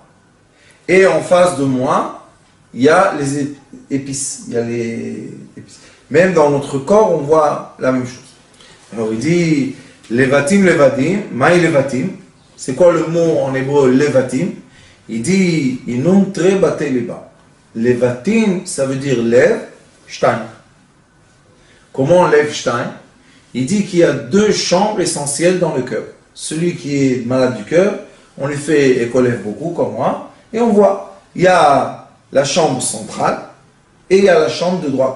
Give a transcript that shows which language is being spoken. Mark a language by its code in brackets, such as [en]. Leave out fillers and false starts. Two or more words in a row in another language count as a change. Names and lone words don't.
[fr] Et en face de moi, il y a les épices. Il y a les épices. Même dans notre corps, on voit la même chose. Alors il dit, Levatim, Levadim, [arc] Maï Levatim. [fr] C'est quoi le mot en hébreu, Levatim? Il dit, [arc] Inum tre bate liba. [fr] Levatim, ça veut dire [he] lev, shtaim. [fr] Comment [he] lev shtaim? [fr] Il dit qu'il y a deux chambres essentielles dans le cœur. Celui qui est malade du cœur, on lui fait écolev beaucoup, comme moi, et on voit, il y a la chambre centrale et il y a la chambre de droite.